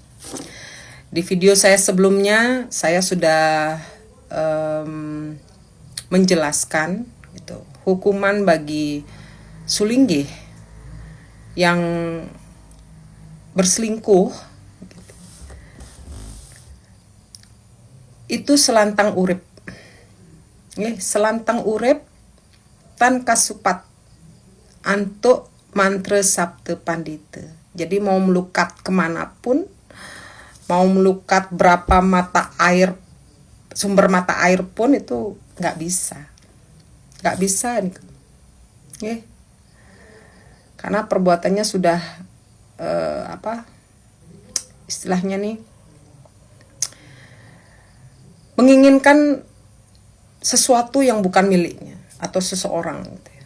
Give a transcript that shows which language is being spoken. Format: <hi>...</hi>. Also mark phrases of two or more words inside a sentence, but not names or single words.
<id>Di video saya sebelumnya saya sudah menjelaskan gitu, hukuman bagi Sulinggih yang berselingkuh gitu, itu</id> <ban>selantang urip. Selantang urip tan kasupat antuk mantra sabte pandita.</ban> <id>Jadi mau melukat kemanapun, mau melukat berapa mata air, sumber mata air pun itu nggak bisa nih. Karena perbuatannya sudah istilahnya nih, menginginkan sesuatu yang bukan miliknya atau seseorang gitu ya.</id>